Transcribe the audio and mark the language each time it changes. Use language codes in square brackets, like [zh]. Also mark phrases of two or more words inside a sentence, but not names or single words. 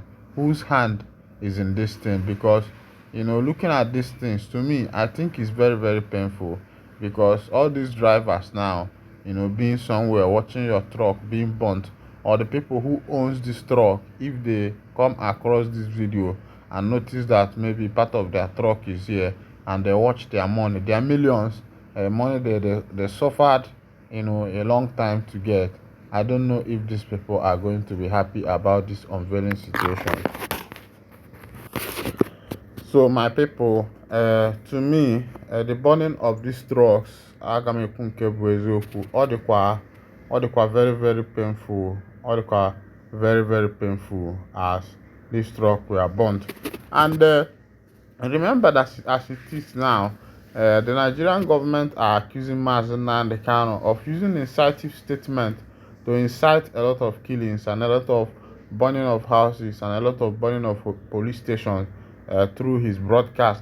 [en] Whose hand is in this thing? Because looking at these things, to me, I think it's very, very painful, because all these drivers now, being somewhere, watching your truck being burnt or the people who owns this truck, if they come across this video and notice that maybe part of their truck is here, and they watch their money, their millions, money they suffered, a long time to get. I don't know if these people are going to be happy about this unveiling situation. So my people, to me, the burning of these trucks, [ig] aga m ekwu nke bụ eziokwu, ọ dịkwa [en] very very painful, [ig] ọ dịkwa [en] very very painful as this truck were burnt. And remember that as it is now, the Nigerian government are accusing Mazi Nnamdi Kanu of using inciting statement to incite a lot of killings and a lot of burning of houses and a lot of burning of police stations through his broadcast.